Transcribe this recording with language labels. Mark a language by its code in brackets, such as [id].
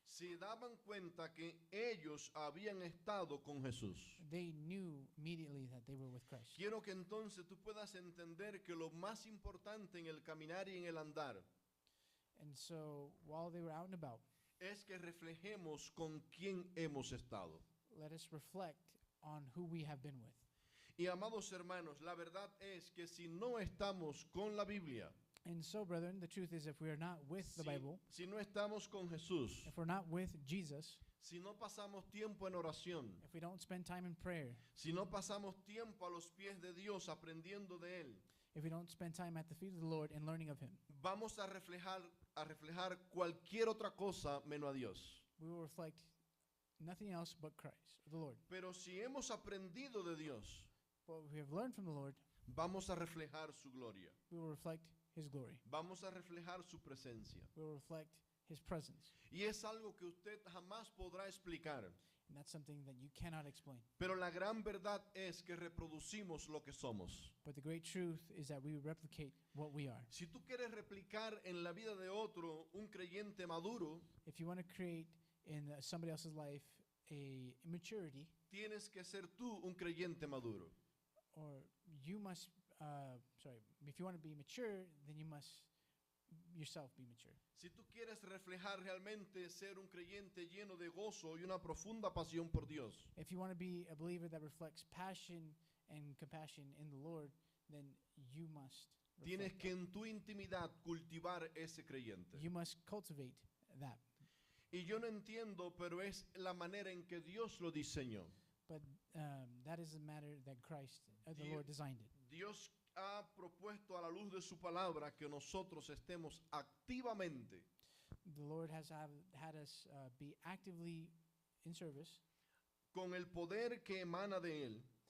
[es] se daban cuenta que ellos habían estado con Jesús. [en] they knew immediately that they were with Christ. [es] Quiero que entonces tú puedas entender que lo más importante en el caminar y en el andar [en] And so while they were out and about, [es] es que reflejemos con quién hemos estado. [en] let us reflect on who we have been with. [es] Y amados hermanos, la verdad es que si no estamos con la Biblia, [en] And so, brethren, the truth is if we are not with the Bible, [es] si no estamos con Jesús, [en] if we're not with Jesus, [es] si no pasamos tiempo en oración, [en] if we don't spend time in prayer, [es] si no pasamos tiempo a los pies de Dios aprendiendo de Él, [en] if we don't spend time at the feet of the Lord and learning of Him, [es] vamos a reflejar cualquier otra cosa menos a Dios. [en] we will reflect nothing else but Christ, the Lord. [es] Pero si hemos aprendido de Dios, [en] But if we have learned from the Lord, [es] vamos a reflejar su gloria. [en] we will reflect His glory. [es] Vamos a reflejar su presencia. [en] We will reflect His presence. [es] Y es algo que usted jamás podrá explicar. [en] And that's something that you cannot explain. [es] Pero la gran verdad es que reproducimos lo que somos. [en] But the great truth is that we replicate what we are. [es] Si tú quieres replicar en la vida de otro un creyente maduro, [en] If you want to create in somebody else's life a immaturity, [es] tienes que ser tú un creyente maduro. [en] or you must, if you want to be mature, then you must yourself be mature. [es] Si tú quieres reflejar realmente ser un creyente lleno de gozo y una profunda pasión por Dios, [en] If you want to be a believer that reflects passion and compassion in the Lord, then you must [es] tienes [en] reflect [es] que en tu intimidad cultivar ese creyente. [en] that. You must cultivate that. [es] Y yo no entiendo, pero es la manera en que Dios lo diseñó. [en] But that is a matter that Christ, the Di- Lord, designed it. [es] Dios ha propuesto a la luz de su palabra que nosotros estemos activamente [en] The Lord has had us be actively in service, [es] con el poder que emana de Él,